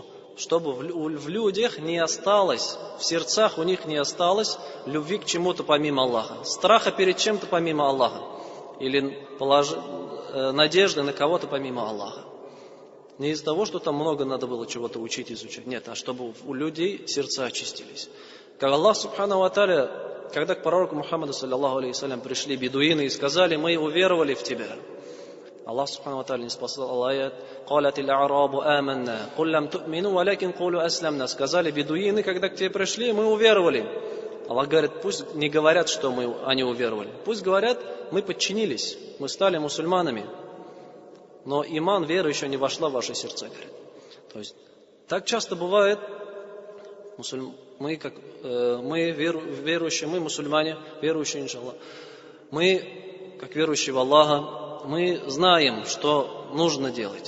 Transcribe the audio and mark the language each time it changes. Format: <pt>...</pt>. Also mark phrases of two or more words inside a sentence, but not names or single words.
<ru>Чтобы в людях не осталось, в сердцах у них не осталось любви к чему-то помимо Аллаха, страха перед чем-то помимо Аллаха, или надежды на кого-то помимо Аллаха. Не из-за того, что там много надо было чего-то учить, изучать. Нет, а чтобы у людей сердца очистились. Как Аллах</ru> <ar>سبحانه وتعالى,</ar> <ru>когда к пророку Мухаммаду</ru> <ar>صلى الله عليه وسلم</ar> <ru>пришли бедуины и сказали: мы уверовали в тебя. Аллах</ru> <ar>سبحانه وتعالى</ar> <ru>не спасал аят:</ru> <ar>«قالت الأعراب آمنا قل لم تؤمنوا ولكن قولوا أسلمنا».</ar> <ru>Сказали бедуины, когда к тебе пришли: мы уверовали. Аллах говорит: пусть не говорят, что они уверовали. Пусть говорят: мы подчинились, мы стали мусульманами. Но иман, вера еще не вошла в ваши сердца, говорит. То есть так часто бывает, мы верующие, мы мусульмане, верующие, иншаллах, мы, как верующие в Аллаха, мы знаем, что нужно делать.</ru>